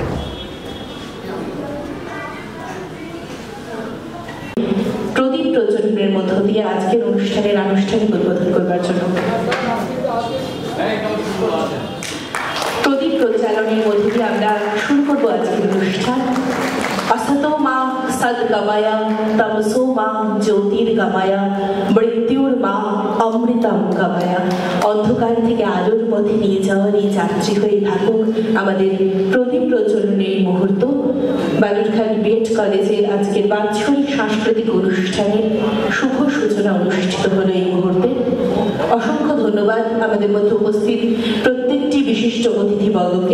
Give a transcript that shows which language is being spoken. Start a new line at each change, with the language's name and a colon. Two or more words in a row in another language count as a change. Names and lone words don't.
Bangla: প্রদীপ প্রজ্বলনের প্রজ্বলনের মধ্য দিয়ে আজকের অনুষ্ঠানের আনুষ্ঠানিক উদ্বোধন করবার জন্য। প্রদীপ প্রজ্বালনের মধ্য দিয়ে আমরা শুরু করবো আজকের অনুষ্ঠান।
Sanskrit: असतो मां सद्गमया तमसो मां ज्योतिर्गमया मृत्युर मां অমৃতম গময়া।
Bangla: অন্ধকার থেকে আলোর পথে নিয়ে যাওয়ার এই যাত্রী হয়ে থাকুক আমাদের প্রদীপ প্রজ্বলনের মুহূর্ত। বালুরঘাট বিএড কলেজের আজকের বাৎসরিক সাংস্কৃতিক অনুষ্ঠানের শুভ সূচনা অনুষ্ঠিত হলো এই মুহূর্তে। অসংখ্য ধন্যবাদ আমাদের মধ্যে উপস্থিত প্রত্যেকটি বিশিষ্ট অতিথিবর্গকে।